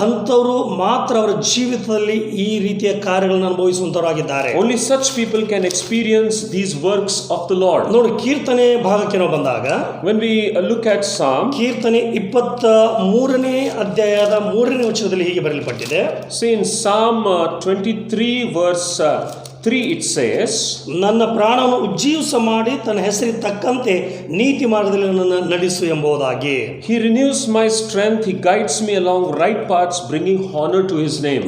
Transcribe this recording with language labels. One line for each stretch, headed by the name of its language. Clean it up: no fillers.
Kannada: ಅಂಥವರು ಮಾತ್ರ ಅವರ ಜೀವಿತದಲ್ಲಿ ಈ ರೀತಿಯ ಕಾರ್ಯಗಳನ್ನು ಅನುಭವಿಸುವಂತವರಾಗಿದ್ದಾರೆ.
English: only such people can experience these works of the Lord.
Kannada: ನೋಡಿ, ಕೀರ್ತನೆ ಭಾಗಕ್ಕೆ ನಾವು ಬಂದಾಗ
English: When we look at Psalm,
Kannada: ಕೀರ್ತನೆ 23ನೇ ಅಧ್ಯಾಯದ 3ನೇ ವಚನದಲ್ಲಿ ಹೀಗೆ ಬರೆಯಲ್ಪಟ್ಟಿದೆ.
English: see in Psalm 23 verse 3 it says,
Kannada: ನನ್ನ ಪ್ರಾಣವನ್ನು ಉಜ್ಜೀವಿಸ ಮಾಡಿ ತನ್ನ ಹೆಸರಿಗೆ ತಕ್ಕಂತೆ ನೀತಿ ಮಾರ್ಗದಲ್ಲಿ ನನ್ನನ್ನು ನಡೆಸು ಎಂಬುದಾಗಿ.
English: He renews my strength, he guides me along right paths, bringing honor to his name.